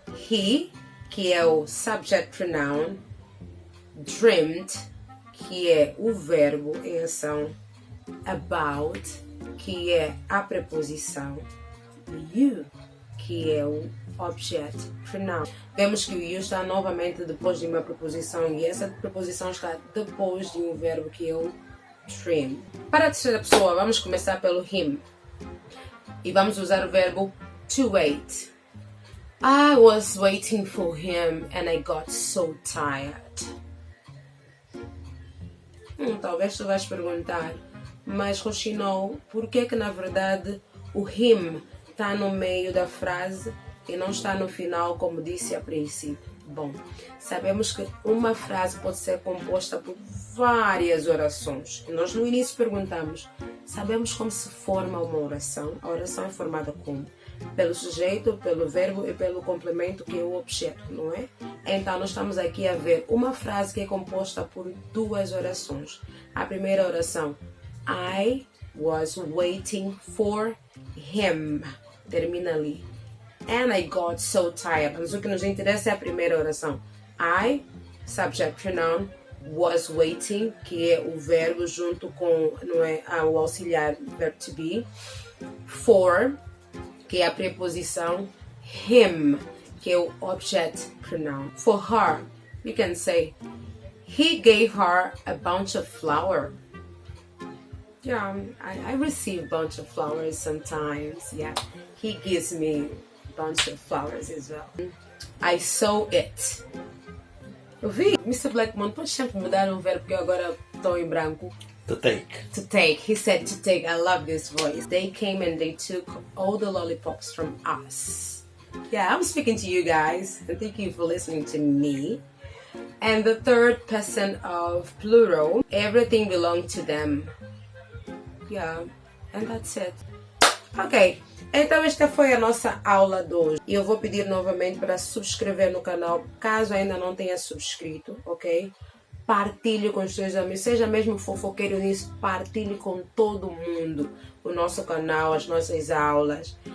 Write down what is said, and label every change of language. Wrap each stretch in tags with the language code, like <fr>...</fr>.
<pt>He, que é o subject pronoun, dreamed, que é o verbo em ação, about, que é a preposição, you, que é o object pronoun. Vemos que o you está novamente depois de uma preposição e essa preposição está depois de um verbo que é o dream. Para a terceira pessoa, vamos começar pelo him e vamos usar o verbo to wait.</pt> <en>I was waiting for him and I got so tired.</en> <pt>Talvez tu vais perguntar, mas Rochinol, por que na verdade o him está no meio da frase e não está no final, como disse a princípio? Bom, sabemos que uma frase pode ser composta por várias orações. E nós no início perguntamos, sabemos como se forma uma oração? A oração é formada como? Pelo sujeito, pelo verbo e pelo complemento que é o objeto, não é? Então nós estamos aqui a ver uma frase que é composta por duas orações.</pt> <en>A primeira oração, I was waiting for him.</en> <pt>Termina ali.</pt> <en>And I got so tired.</en> <pt>Mas o que nos interessa é a primeira oração. I, subject pronoun,</pt> <en>was waiting,</en> <pt>que é o verbo junto com, não é, o auxiliar verbo to be. For, que é a preposição. Him, que é o object pronoun.</pt> <en>For her, you can say, he gave her a bunch of flowers. Yeah, I receive a bunch of flowers sometimes. Yeah, he gives me a bunch of flowers as well. I saw it.</en> <pt>Eu vi,</pt> <en>Mr.</en> <pt>Blackmon, pode sempre mudar um verbo que eu agora estou em branco.</pt> <en>To take. To take. He said to take. I love this voice. They came and they took all the lollipops from us. Yeah, I'm speaking to you guys. And thank you for listening to me. And the third person of plural, everything belonged to them. Yeah, and that's it.</en> <pt>Ok, então esta foi a nossa aula de hoje. E eu vou pedir novamente para subscrever no canal, caso ainda não tenha subscrito, ok? Partilhe com os seus amigos, seja mesmo fofoqueiro nisso, partilhe com todo mundo o nosso canal, as nossas aulas.</pt>